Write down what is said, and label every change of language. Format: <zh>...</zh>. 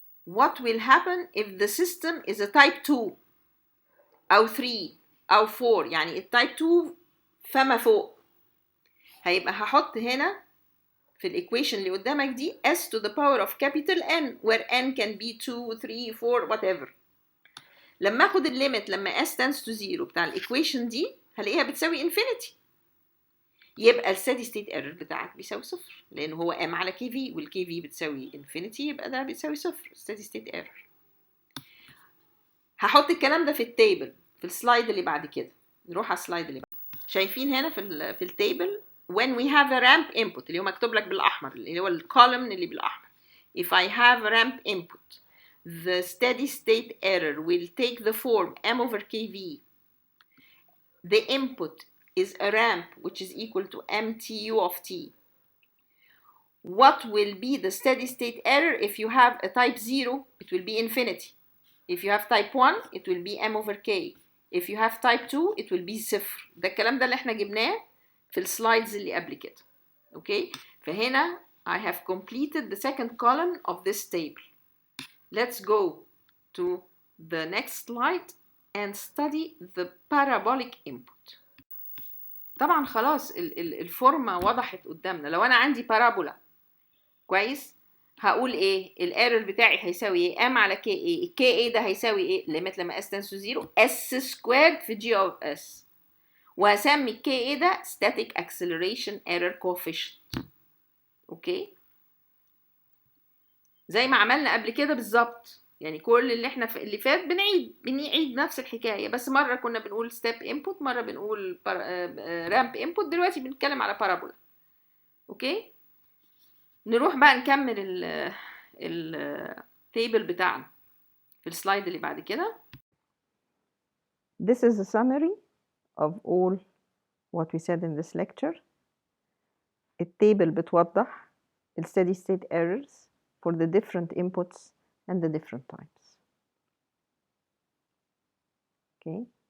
<en>What will happen if the system is a type 2</en> <ar>أو 3 أو 4، يعني التايب 2 فما فوق؟ هيبقى هحط هنا في الايكويشن اللي قدامك دي</ar> <en>s to the power of capital N where N can be 2 3 4 whatever.</en> <ar>لما اخد الليميت لما</ar> <en>s tends to 0</en> <ar>بتاع الايكويشن دي هلاقيها بتساوي انفينيتي، يبقى الستيدي ستيت ايرور بتاعك بيساوي صفر لان هو m على كي في والكي في بتساوي انفينيتي، يبقى ده بيساوي صفر ستيدي ستيت ايرور. هحط الكلام ده في التيبل في السلايد اللي بعد كده. نروح على السلايد اللي بعد. شايفين هنا في التيبل</ar> <en>when we have a ramp input</en> <ar>اللي هو مكتوب لك بالاحمر اللي هو الكولوم اللي بالاحمر.</ar> <en>If I have a ramp input the steady state error will take the form m over kv. The input is a ramp which is equal to mtu of t. What will be the steady state error if you have a type 0? It will be infinity. If you have type 1 it will be m over k. If you have type 2 it will be صفر.</en> <ar>ده الكلام ده اللي احنا جبناه في السلايدز اللي قبل كده. اوكي، فهنا</ar> <en>I have completed the second column of this table. Let's go to the next slide and study the parabolic input.</en> <ar>طبعا خلاص الفورمة وضحت قدامنا. لو انا عندي بارابولا كويس هقول ايه؟ الايرور بتاعي هيساوي ايه؟ m على k a. الكي a ده هيساوي ايه؟ ليميت لما</ar> <en>s tends to 0 s</en> <ar>سكويرد في g of s، وهسمي الكي a ده</ar> <en>static acceleration error coefficient.</en> <ar>اوكي، زي ما عملنا قبل كده بالظبط، يعني كل اللي احنا اللي فات بنعيد نفس الحكايه، بس مره كنا بنقول ستيب انبوت، مره بنقول رامب انبوت، دلوقتي بنتكلم على بارابولا. اوكي، نروح بقى نكمل التيبل بتاعنا في السلايد اللي بعد كده.</ar> <en>This is a summary of all what we said in this lecture.</en> <ar>التيبل بتوضح ال</ar> <en>steady state errors for the different inputs and the different types. Okay.</en>